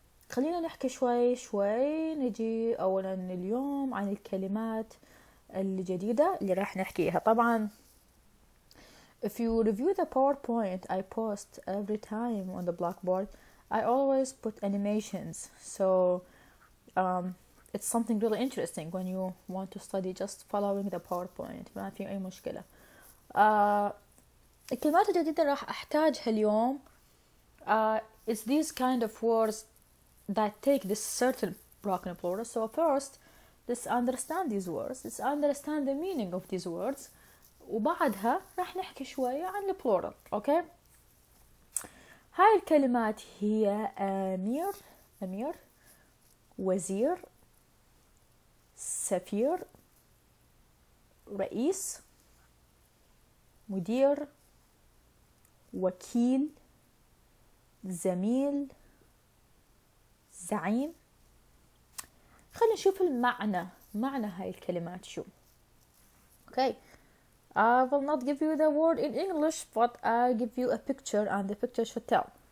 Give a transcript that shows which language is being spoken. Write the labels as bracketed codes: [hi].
[ar] خلينا نحكي شوي نجي أولا اليوم عن الكلمات الجديدة اللي راح نحكيها. [en] طبعا if you review the PowerPoint I post every time on the Blackboard, I always put animations, so it's something really interesting when you want to study just following the PowerPoint. [ar] ما في أي مشكلة. الكلمات الجديدة راح أحتاجها اليوم. [en] It's these kind of words that take this certain broken plural. So first, let's understand these words. Let's understand the meaning of these words. [ar] وبعدها راح نحكي شوية عن البلورال. Okay? هاي الكلمات هي أمير، وزير، سفير، رئيس، مدير، وكيل، زميل، زعيم. خلينا نشوف معنى هاي الكلمات شو. [en] Okay, I will not give you the word in English, but I'll give you a picture and the picture should tell.